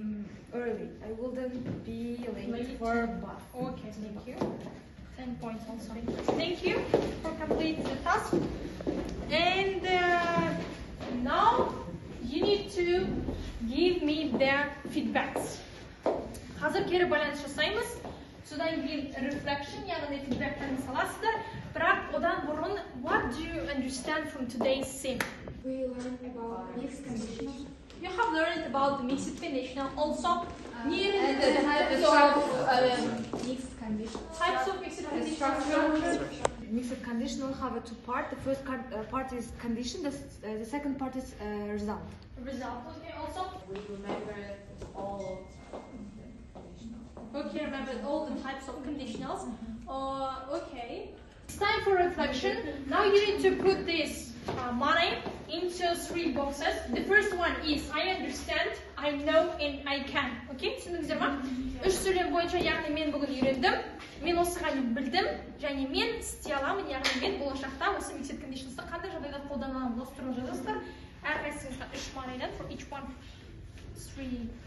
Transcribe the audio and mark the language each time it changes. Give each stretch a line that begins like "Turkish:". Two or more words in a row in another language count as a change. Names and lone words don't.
English: I wouldn't be late for bus. Okay, thank you. 10 points also. Thank you for completing the task. And now you need to give me their feedbacks.
Kazakh: Hazır kere balans жасаймыз. Содан кейін reflection, яғни feedback'тарын саласыздар. Бірақ одан бұрын,
English: what do you understand from today's sim? We learned about mixed conditionals. You have learned about the mixed conditional also. And the types of Mixed conditionals. Types of mixed conditional. Mixed conditional have two parts. The first part is condition. The second part is result. Result. Okay. Also. we remember all of the conditionals. Okay. Remember all the types of conditionals. Okay. It's time for reflection. Now you need to put this money into 3 boxes. The first one is I understand, I know, and I can.
Kazakh: Okay? Түсіндіңіздер ма? 3 сөйлем бойынша, яғни мен бүгін үйрендім, мен осыған білдім, және мен істей аламын, яғни мен болашақта осы
English: mixed conditionals'ты
Kazakh: қандай жағдайда қолдана аламын. Осы туралы жазасыздар. Әрқайсыңызға 3 money'дан
English: for each one
Kazakh: 3.